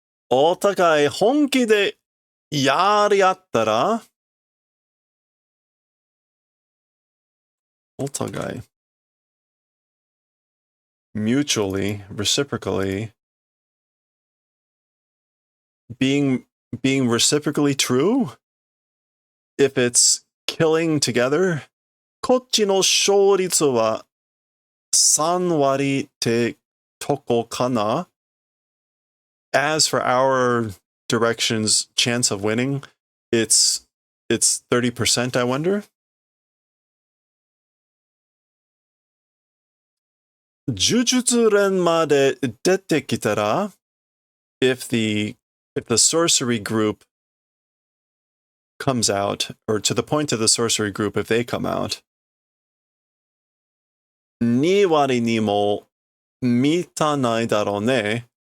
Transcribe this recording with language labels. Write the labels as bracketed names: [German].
[Japanese] O takai honki de yariattara. O takai. [English] Mutually, reciprocally, being reciprocally true. If it's killing together, [Japanese] こっちの勝率は3割ってとこかな? [English] As for our direction's chance of winning, it's 30%, I wonder. [Japanese] 呪術連まで出てきたら, [English] if the sorcery group comes out, or to the point of the sorcery group, if they come out, [Japanese] 2割にも満たないだろうね.